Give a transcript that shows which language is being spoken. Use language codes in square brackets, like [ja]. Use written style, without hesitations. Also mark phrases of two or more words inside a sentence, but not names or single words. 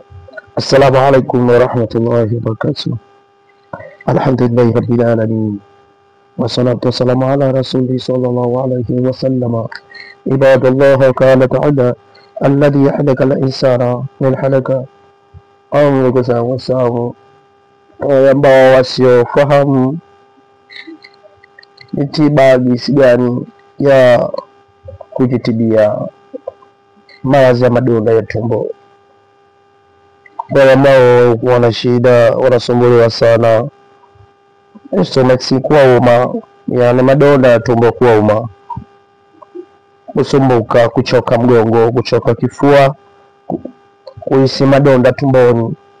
[ar] السلام عليكم ورحمة الله وبركاته. الحمد لله رب العالمين والصلاة والسلام على رسوله صلى الله عليه وسلم. عباد الله، قال تعالى الذي خلق الإنسان من علق. [sw] Ndugu zangu Waislamu, wale ambao wasiofahamu ni tiba jinsi gani ya kujitibia maradhi ya madonda ya tumbo. Wale ambao wana shida, wanasumbuliwa sana stomach kuuma, yani madonda ya tumbo kuuma, kusumbuka, kuchoka mgongo, kuchoka kifua, kuhisi madonda tumboni,